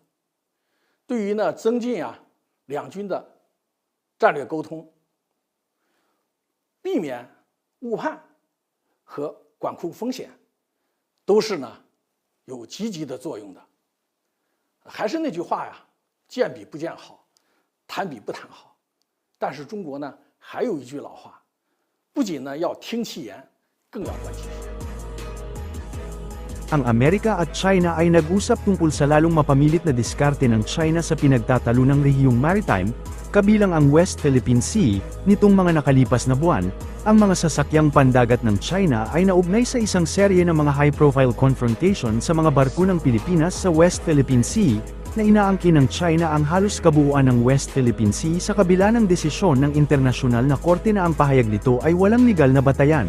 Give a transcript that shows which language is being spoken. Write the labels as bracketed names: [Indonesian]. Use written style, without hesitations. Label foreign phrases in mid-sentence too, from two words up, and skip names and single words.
[Chinese] 对于增进两军的战略沟通，避免误判和管控风险， 都是有积极的作用的。还是那句话见比不见好，谈比不谈好。但是中国还有一句老话，不仅要听其言，更要观其行。 [Filipino] Ang Amerika at China ay nag-usap tungkol sa lalong mapamilit na diskarte ng China sa pinagtatalo ng rehiyong maritime, kabilang ang West Philippine Sea. Nitong mga nakalipas na buwan, ang mga sasakyang pandagat ng China ay naugnay sa isang serye ng mga [English] high-profile confrontation [Filipino] sa mga barko ng Pilipinas sa West Philippine Sea, na inaangkin ng China ang halos kabuuan ng West Philippine Sea sa kabila ng desisyon ng internasyonal na korte na ang pahayag nito ay walang legal na batayan.